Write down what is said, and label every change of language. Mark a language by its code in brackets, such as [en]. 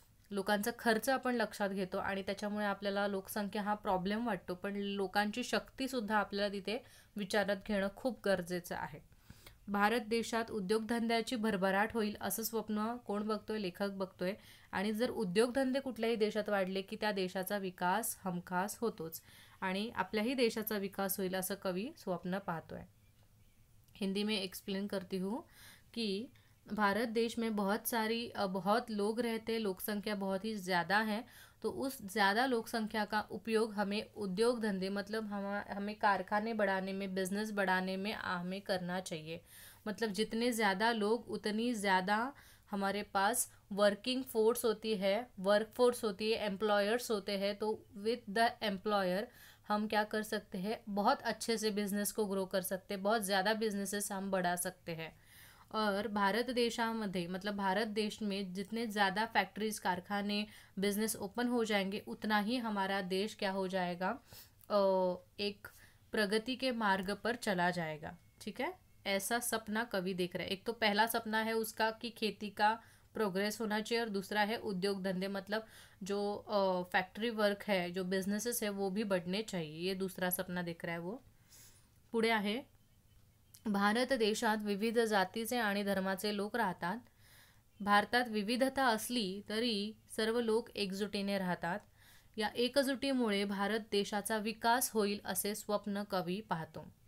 [mr] लोकांचा खर्च आपण लक्षात घेतो आणि त्याच्यामुळे आपल्याला लोकसंख्या हा प्रॉब्लेम वाटतो, पण लोकांची शक्तीसुद्धा आपल्याला तिथे विचारात घेणं खूप गरजेचं आहे. भारत देशात उद्योगधंद्याची भरभराट होईल असं स्वप्न कोण बघतोय? लेखक बघतोय. आणि जर उद्योगधंदे कुठल्याही देशात वाढले की त्या देशाचा विकास हमखास होतोच आणि आपल्याही देशाचा विकास होईल असं कवी स्वप्न पाहतोय. [hi] हिंदी में एक्सप्लेन करती हूँ कि भारत देश में बहुत लोग रहते, लोकसंख्या बहुत ही ज़्यादा है. तो उस ज़्यादा लोकसंख्या का उपयोग हमें उद्योग धंधे मतलब हमें कारखाने बढ़ाने में, बिजनेस बढ़ाने में हमें करना चाहिए. मतलब जितने ज़्यादा लोग उतनी ज़्यादा हमारे पास वर्किंग फोर्स होती है, वर्क फोर्स होती है, एम्प्लॉयर्स होते हैं. तो विद द एम्प्लॉयर हम क्या कर सकते हैं, बहुत अच्छे से बिजनेस को ग्रो कर सकते हैं, बहुत ज़्यादा बिजनेसेस हम बढ़ा सकते हैं. और [mr] भारत देशामध्ये [hi] मतलब भारत देश में जितने ज़्यादा फैक्ट्रीज, कारखाने, बिजनेस ओपन हो जाएंगे उतना ही हमारा देश क्या हो जाएगा, एक प्रगति के मार्ग पर चला जाएगा. ठीक है, ऐसा सपना कवि देख रहा है. एक तो पहला सपना है उसका कि खेती का प्रोग्रेस होना चाहिए और दूसरा है उद्योग धंधे मतलब जो फैक्ट्री वर्क है, जो बिजनेसेस है वो भी बढ़ने चाहिए. ये दूसरा सपना देख रहा है वो. [mr] पुढे आहे, भारत देशात विविध जातीचे आणि धर्माचे लोक राहतात. भारतात विविधता असली तरी सर्व लोक एकजुटीने राहतात. या एकजुटीमुळे भारत देशाचा विकास होईल असे स्वप्न कवी पाहतो.